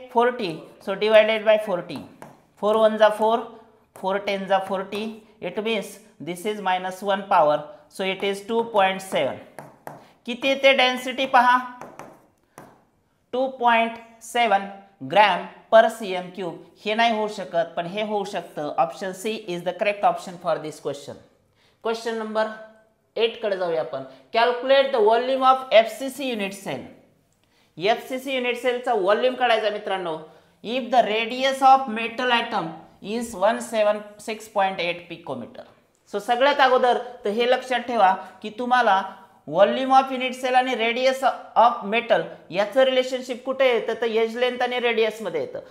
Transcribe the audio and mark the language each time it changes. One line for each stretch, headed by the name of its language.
English: 40. So divided by 40.
Marathi: 4 1 जा 4, 4 10 जा 40.
English: It means this is -1 power. So it is 2.7.
Marathi: किती येते डेन्सिटी पहा 2.7 ग्रॅम पर cm क्यूब. हे नाही होऊ शकत पण हे होऊ शकतं.
English: Option C is the correct option for this question.
Marathi: Question number 8 कडे जाऊया आपण.
English: Calculate the volume of FCC unit cell.
Marathi: FCC unit सेलचा volume काढायचा मित्रांनो.
English: If the radius of metal atom is 176.8 picometer.
Marathi: So सगळ्यात अगोदर तर हे लक्षात ठेवा की तुम्हाला व्हॉल्यूम ऑफ युनिट सेल आणि रेडियस ऑफ मेटल याचं रिलेशनशिप कुठे येतं तर एज लेंथ आणि रेडियस मध्ये येतं.